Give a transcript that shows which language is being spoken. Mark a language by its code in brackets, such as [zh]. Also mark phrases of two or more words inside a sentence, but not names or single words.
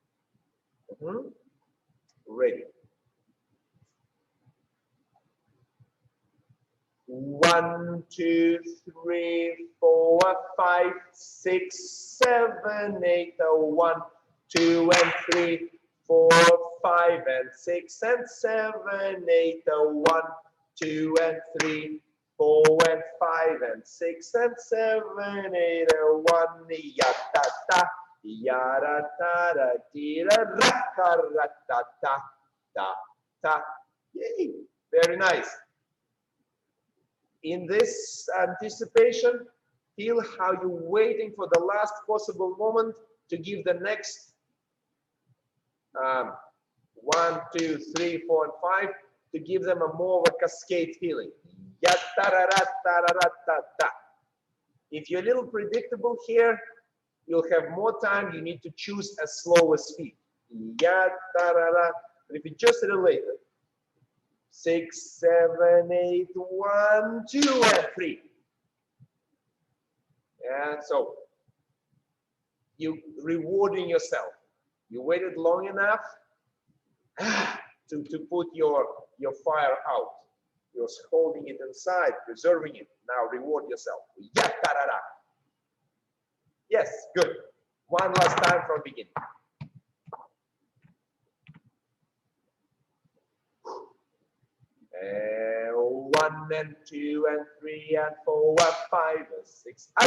[en] Ready. 1, 2, 3, 4, 5, 6, 7, 8. 1, 2, and 3, 4, 5, and 6, and 7, 8. 1, 2, and 3, 4, and 5, and 6, and 7, 8. 1, ya-ta-ta. Yara ta ra tira ra ra ta ta ta ta. Yay! Very nice. In this anticipation, feel how you're waiting for the last possible moment to give the next 1, 2, 3, 4, and 5 to give them a more of a cascade feeling. Ya ta ra ra ta ra ra ta ta. If you're a little predictable here, you'll have more time. You need to choose a slower speed. Ya ta ra ra. But if you just relate it, 6, 7, 8, 1, 2, and 3. And so you rewarding yourself. You waited long enough to put your fire out. You're holding it inside, preserving it. Now reward yourself. Ya ta ra ra. Yes, good. One last time from beginning. And 1, 1 and 2 and 3 and 4 and 5 and 6 and